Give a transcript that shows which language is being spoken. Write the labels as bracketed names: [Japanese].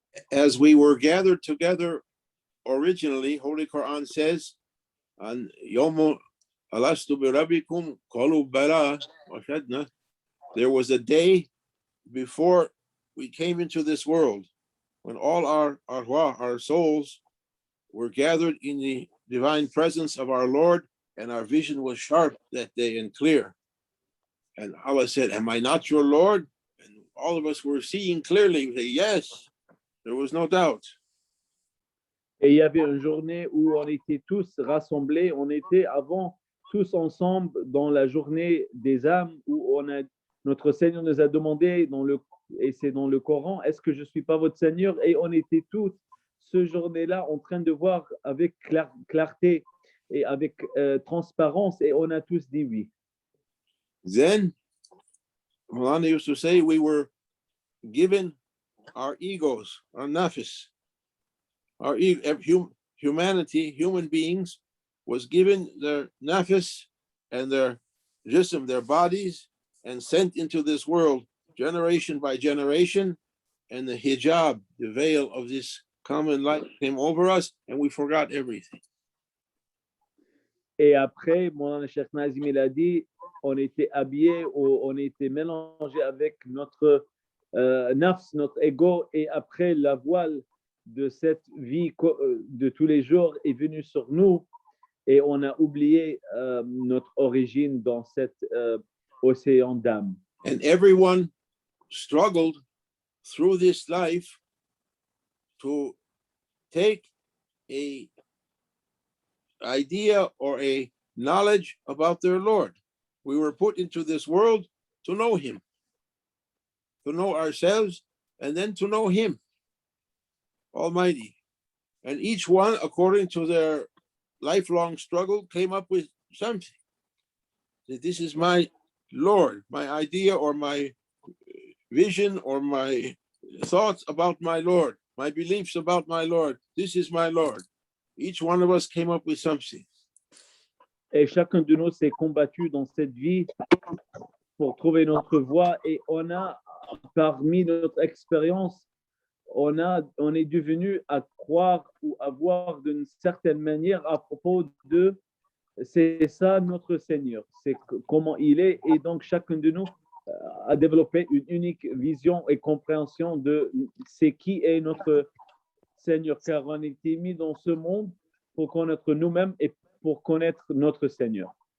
[English] As we were gathered together originally, Holy Quran says, on [Arabic] Yom Alastu bi Rabbikum qalu bala wa shahidna, [English] there was a day before we came into this world when all our souls were gathered in the divine presence of our Lord, and our vision was sharp that day and clear. And Allah said, "Am I not your Lord?" And all of us were seeing clearly. We say, yes, there was no doubt. [French] Et il y avait une journée où on était tous rassemblés, on était avant tous ensemble dans la journée des âmes où notre Seigneur nous a demandé et c'est dans le Coran, est-ce que je ne suis pas votre Seigneur? Et on était tous ce journée-là en train de voir avec clarté et avec transparence et on a tous dit oui. [English] Then, Mulana used to say, we were given our egos, our nafis, our humanity, human beings, was given their nafis and their jism, their bodies, and sent into this world generation by generation, and the hijab, the veil of this common light came over us, and we forgot everything. [French] Et après, mon Cheikh Nazim il a dit, on était habillés, on était mélangés avec notre nafs, notre ego, et après la voile de cette vie de tous les jours est venue sur nous, et on a oublié notre origine dans cet océan d'âme. [English] And everyone struggled through this life to take a idea or a knowledge about their Lord. We were put into this world to know him, to know ourselves, and then to know him, Almighty. And each one, according to their lifelong struggle, came up with something. This is my Lord, my idea or my vision or my thoughts about my Lord, my beliefs about my Lord. This is my Lord. Each one of us came up with something. [French] Et chacun de nous s'est combattu dans cette vie pour trouver notre voie. Et on a, parmi notre expérience, on est devenu à croire ou à voir d'une certaine manière à propos de c'est ça notre Seigneur, c'est comment il est, et donc chacun de nous a développé une unique vision et compréhension de c'est qui est notre Seigneur, car on a été mis dans ce monde pour connaître nous-mêmes et pour connaître notre Seigneur.